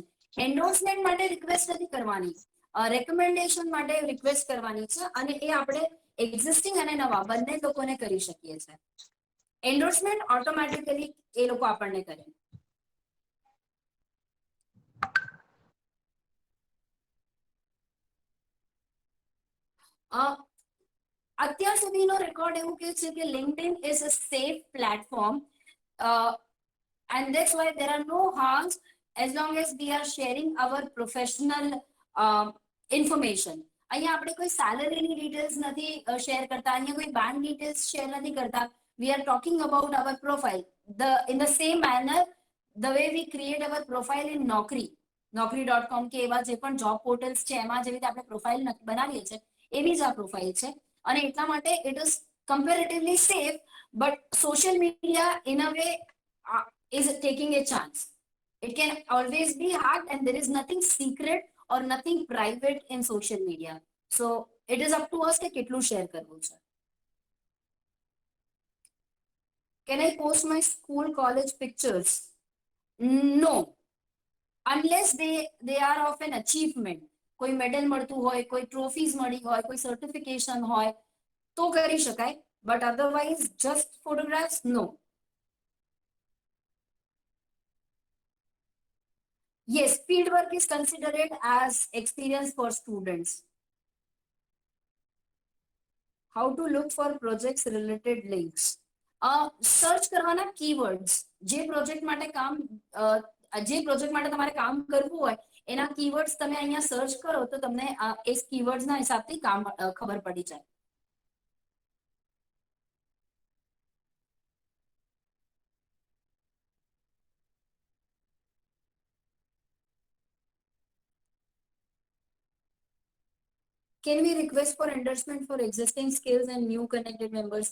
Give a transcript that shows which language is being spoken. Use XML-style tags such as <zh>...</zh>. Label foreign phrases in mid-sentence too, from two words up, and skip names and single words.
<gu>Endorsement માટે રિક્વેસ્ટ નથી કરવાની, રેકમેન્ડેશન માટે રિક્વેસ્ટ કરવાની છે, અને એ આપણે એક્ઝિસ્ટિંગ અને નવા બંને લોકોને કરી શકીએ છીએ.</gu> <en>endorsement automatically</en> <gu>એ લોકો આપણને કરે. અત્યાર સુધીનો રેકોર્ડ એવું કહે છે કે</gu> <en>LinkedIn is a safe platform, and that's why there are no harms as long as we are sharing our professional information.</en> <gu>અહીંયા આપણે કોઈ સેલરીની ડિટેલ્સ નથી શેર કરતા, અહીંયા કોઈ બેંક ડિટેલ્સ શેર નથી કરતા.</gu> <en>We are talking about our profile in the same manner the way we create our profile in naukri.com</en> <gu>કે એવા જે પણ જોબ પોર્ટલ્સ છે એમાં જેવી રીતે આપણે પ્રોફાઇલ બનાવીએ છીએ એવી જ આ પ્રોફાઇલ છે, અને એટલા માટે</gu> <en>it is comparatively safe, but social media in a way is taking a chance. It can always be hacked, and there is nothing secret or nothing private in social media. So it is up to us</en> <gu>કે કેટલું શેર કરવું છે.</gu> <en>Can I post my school college pictures? No, unless they are of an achievement.</en> <gu>કોઈ મેડલ મળતું હોય, કોઈ ટ્રોફીઝ મળી હોય, કોઈ સર્ટિફિકેશન હોય તો કરી શકાય,</gu> <en>but otherwise just photographs, no. Yes, field work is considered as experience for students. How to look for projects related links?</en> <gu>સર્ચ કરવાના કીવર્ડ્સ, જે પ્રોજેક્ટ માટે તમારે કામ કરવું હોય એના કીવર્ડ્સ તમે અહીંયા સર્ચ કરો તો તમને એ કીવર્ડ્સના હિસાબથી કામ ખબર પડી જાય.</gu> <en>Can we request for endorsement for existing skills and new connected members?</en>